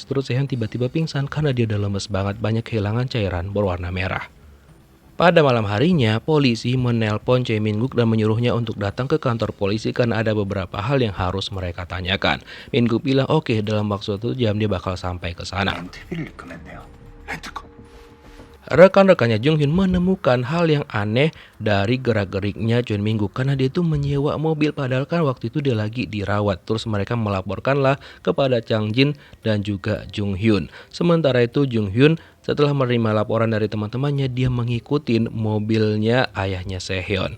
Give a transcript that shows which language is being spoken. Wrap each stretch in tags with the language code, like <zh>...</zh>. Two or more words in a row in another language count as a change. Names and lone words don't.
<id>Terus Sehyeon tiba-tiba pingsan karena dia udah lemes banget, banyak kehilangan cairan berwarna merah. Pada malam harinya, polisi menelpon Choi Min Guk dan menyuruhnya untuk datang ke kantor polisi karena ada beberapa hal yang harus mereka tanyakan. Min Guk bilang oke, dalam waktu 1 jam dia bakal sampai ke sana.</id> <ko>렌트비를 입금했네요. 렌트카.</ko> <id>Rekan-rekannya Jung Hyun menemukan hal yang aneh dari gerak-geriknya Choi Min Guk karena dia itu menyewa mobil padahal kan waktu itu dia lagi dirawat. Terus mereka melaporkanlah kepada Chang Jin dan juga Jung Hyun. Sementara itu Jung Hyun setelah menerima laporan dari teman-temannya, dia mengikutin mobilnya ayahnya Sehyeon.</id>